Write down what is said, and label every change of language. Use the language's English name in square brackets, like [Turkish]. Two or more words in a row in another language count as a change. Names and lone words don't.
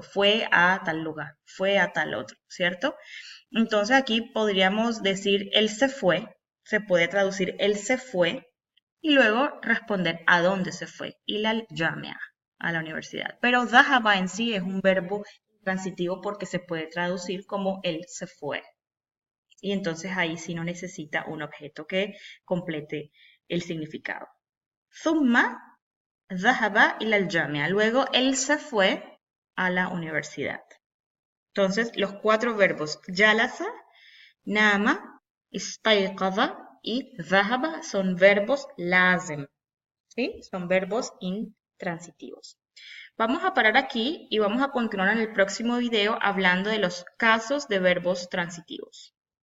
[Spanish] Fue a tal lugar, fue a tal otro, ¿cierto? Entonces aquí podríamos decir él se fue, se puede traducir él se fue y luego responder a dónde se fue, [Arabic] إلى الجامعة, [Spanish] a la universidad. Pero dhahaba en sí es un verbo transitivo porque se puede traducir como él se fue. Y entonces ahí sí no necesita un objeto que complete el significado. [Arabic] ثم ذهب إلى الجامعة. [Spanish] Luego él se fue a la universidad. Entonces los 4 verbos jalasa, nama, istayqadha y dhahaba son verbos lazim. ¿Sí? Son verbos intransitivos. Vamos a parar aquí y vamos a continuar en el próximo video hablando de los casos de verbos transitivos.